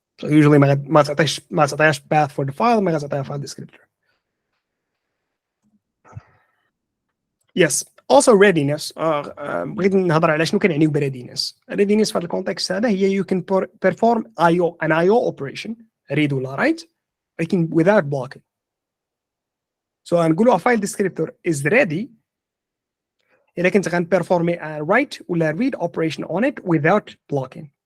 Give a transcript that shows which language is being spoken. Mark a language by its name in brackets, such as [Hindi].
[English] So usually [Arabic] ما تعطيهاش [English] path for the file [Arabic] ما غتعطيها [English] file descriptor. Yes. Also readiness. [Arabic] بغيت نهضر على شنو كنعنيو ب readiness. [English] Readiness [Arabic] في هذا الكونتكست هذا هي [English] you can perform an IO operation read ولا write لكن without blocking. So [Arabic] نقولوا [English] a file descriptor is ready [Arabic] إذا كنت [English] غنperform a write ولا read operation on it without blocking.